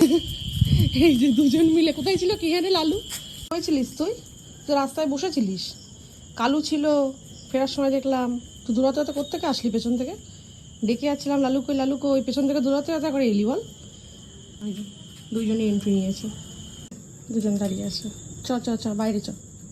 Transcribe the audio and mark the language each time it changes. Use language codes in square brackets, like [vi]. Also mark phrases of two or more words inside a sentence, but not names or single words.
[bn] এই যে দুজন মিলে। কোথায় ছিল কি জানে লালু? হয়েছিলিস তুই? তুই রাস্তায় বসেছিলিস, কালু ছিল। ফেরার সময় দেখলাম তুই দৌড়াতে দৌড়াতে কোত্থেকে আসলি, পেছন থেকে ডেকে যাচ্ছিলাম লালু কই লালু কই, পেছন থেকে দৌড়াতে দৌড়াতে করে এলি বল। দুইজনই এন্ট্রি নিয়েছে, দুজন দাঁড়িয়ে আছে। চ চ চ বাইরে চ।